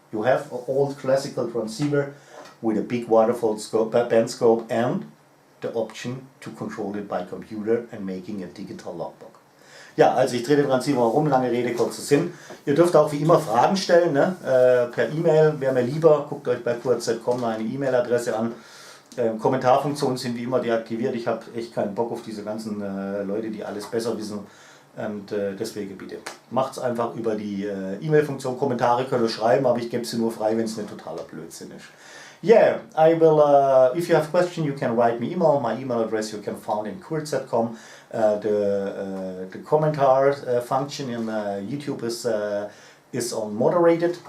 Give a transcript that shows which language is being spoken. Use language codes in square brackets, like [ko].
[en] You have an old classical transceiver with a big Waterfall scope, band scope, and the option to control it by computer and making a digital logbook. [de] Ja, also ich drehe den Transceiver herum, lange Rede, kurzer Sinn. Ihr dürft auch wie immer Fragen stellen, ne? Per E-Mail, wäre mir lieber, guckt euch bei QRZ.com eine E-Mail-Adresse an. Kommentarfunktionen sind wie immer deaktiviert. Ich habe echt keinen Bock auf diese ganzen Leute, die alles besser wissen. Und deswegen bitte, macht es einfach über die E-Mail-Funktion. Kommentare könnt ihr schreiben, aber ich gebe sie nur frei, wenn es nicht totaler Blödsinn ist. [en] Yeah, I will, if you have questions, you can write me email. My email address you can find in QRZ.com. The commentary function in YouTube is on moderated.